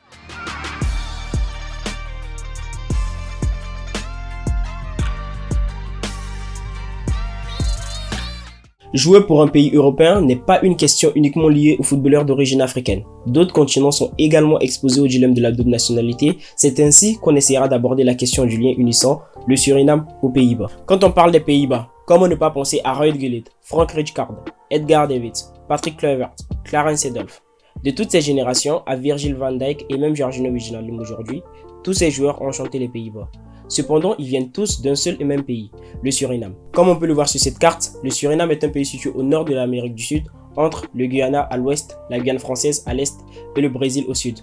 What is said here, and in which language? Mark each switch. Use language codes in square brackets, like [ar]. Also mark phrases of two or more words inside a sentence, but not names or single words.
[fr] Jouer pour un pays européen n'est pas une question uniquement liée aux footballeurs d'origine africaine. D'autres continents sont également exposés au dilemme de la double nationalité. C'est ainsi qu'on essaiera d'aborder la question du lien unissant le Suriname aux Pays-Bas. Quand on parle des Pays-Bas, comment ne pas penser à Ruud Gullit, Frank Rijkaard, Edgar Davids, Patrick Kluivert, Clarence Seedorf. De toutes ces générations, à Virgil van Dijk et même Georginio Wijnaldum aujourd'hui, tous ces joueurs ont chanté les Pays-Bas. Cependant, ils viennent tous d'un seul et même pays, le Suriname. Comme on peut le voir sur cette carte, le Suriname est un pays situé au nord de l'Amérique du Sud, entre le Guyana à l'ouest, la Guyane française à l'est et le Brésil au sud.